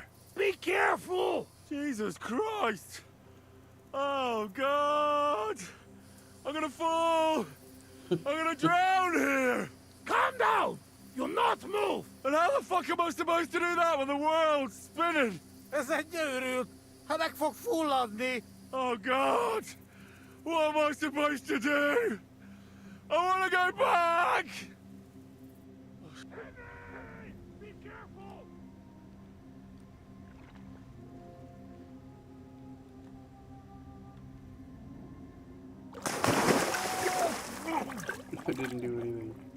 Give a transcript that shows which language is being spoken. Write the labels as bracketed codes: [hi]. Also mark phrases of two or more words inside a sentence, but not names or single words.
[en] Be careful! Jesus Christ! Oh, God! I'm gonna fall! I'm gonna drown here! Calm down! You'll not move! And how the fuck am I supposed to do that when the world's spinning? [hu] Ez egy őrült. Ha meg fog fulladni. [en] Oh, God! What am I supposed to do? I wanna go back! Henry! Be careful! I didn't do anything.